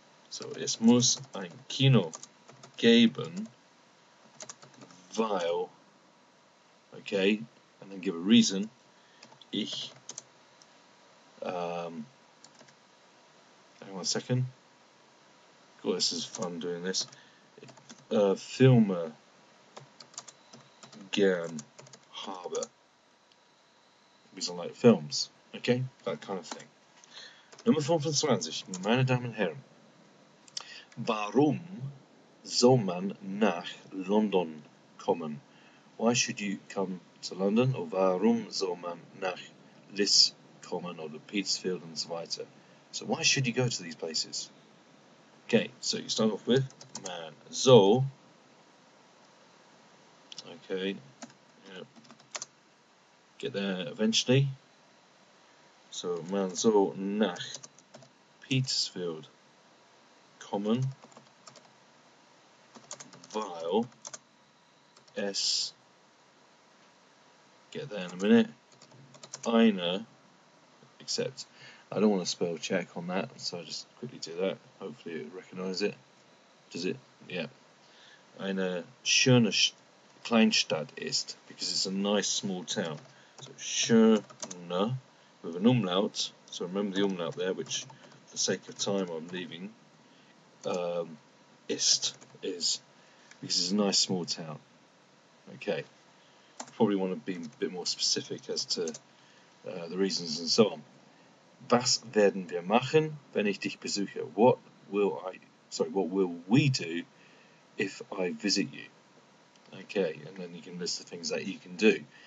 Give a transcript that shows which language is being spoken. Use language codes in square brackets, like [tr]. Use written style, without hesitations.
[de] So, es muss ein Kino geben, weil, [en] okay, and then give a reason, ich, hang on a second, God, this is fun doing this, [de] Filme gern habe, [en] because I like films, okay, that kind of thing. [de] Nummer 25, meine Damen und Herren. Warum soll man nach London kommen? [en] Why should you come to London? [de] Or warum soll man nach Lis kommen oder Petersfield and so weiter? [en] So why should you go to these places? Okay, so you start off with [de] man soll. [en] Okay, yeah. Get there eventually. [de] So man soll nach Petersfield kommen, weil es, [en] get there in a minute, eine, except I don't want to spell check on that, so I'll just quickly do that. Hopefully it will recognise it. Does it? Yeah. [de] Eine schöne Kleinstadt ist, [en] because it's a nice small town. So schöne with an umlaut. So remember the umlaut there, which for the sake of time I'm leaving. Ist is because it's a nice small town. Okay. Probably want to be a bit more specific as to the reasons and so on. [de] Was werden wir machen, wenn ich dich besuche? [en] What will we do if I visit you? Okay, and then you can list the things that you can do.